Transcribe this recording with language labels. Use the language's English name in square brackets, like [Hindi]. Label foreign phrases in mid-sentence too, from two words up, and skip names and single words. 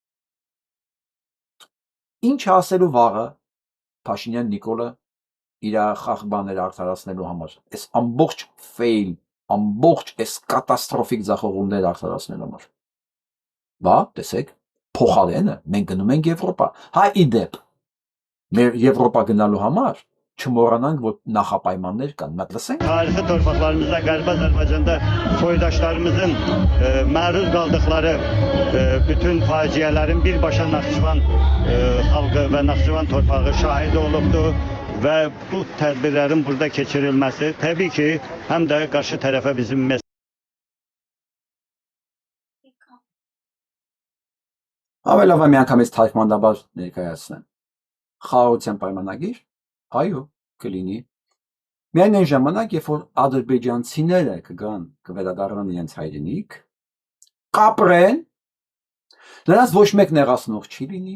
[Armenian] Ինչ ասելու վաղը Փաշինյան Նիկոլը իր խախբաները արդարացնելու համար։ Այս ամբողջ ֆեյլ, ամբողջ այս կատաստրոֆիկ ձախողումները արդարացնելու համար։ Բա, տեսեք, փոխարենը մենք գնում ենք Եվրոպա։ Հա իդեպ մեր Եվրոպա գնալու համար չմոռանանք, որ նախապայմաններ կան։ Մատ լսենք։ [Azerbaijani] Tarixi torpaqlarımızda Qərbi Azərbaycanda soydaşlarımızın məruz qaldıqları bütün faciələrin birbaşa Naxçıvan xalqı və Naxçıvan torpağı şahidi olubdur və bu tədbirlərin burada keçirilməsi təbii ki, həm də qarşı tərəfə bizim [Armenian] Ավելովա մի անգամից թարգմանաբար ներկայացնեմ։ Խաղաղության պայմանագիր, այո, կլինի։ Միայն այն ժամանակ, երբ որ ադրբեջանցիները կգան, կվերադառնան իրենց հայրենիք, կապրեն, նրանց ոչ մեկ նեղացնող չի լինի,